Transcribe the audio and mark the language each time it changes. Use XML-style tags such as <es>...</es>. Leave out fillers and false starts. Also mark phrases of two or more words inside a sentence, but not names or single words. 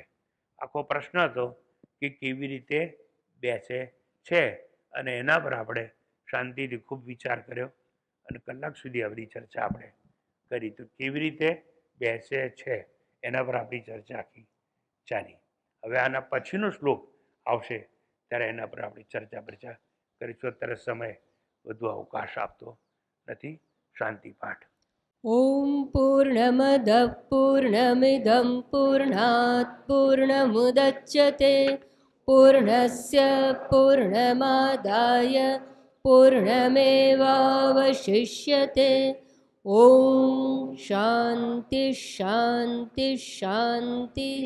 <gu>આખો પ્રશ્ન હતો કે કેવી રીતે બેસે છે, અને એના પર આપણે શાંતિથી ખૂબ વિચાર કર્યો અને કલાક સુધી આપણી ચર્ચા આપણે કરી. તો કેવી રીતે બેસે છે એના પર આપણી ચર્ચા આખી ચાલી. હવે આના પછીનો શ્લોક આવશે ત્યારે એના પર આપણી ચર્ચા કરીશું. અત્યારે સમય વધુ અવકાશ આપતો નથી. શાંતિ પાઠ.</gu> <sa>ॐ पूर्णमदः पूर्णमिदं पूर्णात् पूर्णमुदच्यते पूर्णस्य पूर्णमादाय पूर्णमेवावशिष्यते. ॐ शान्ति शान्ति शान्तिः.</sa>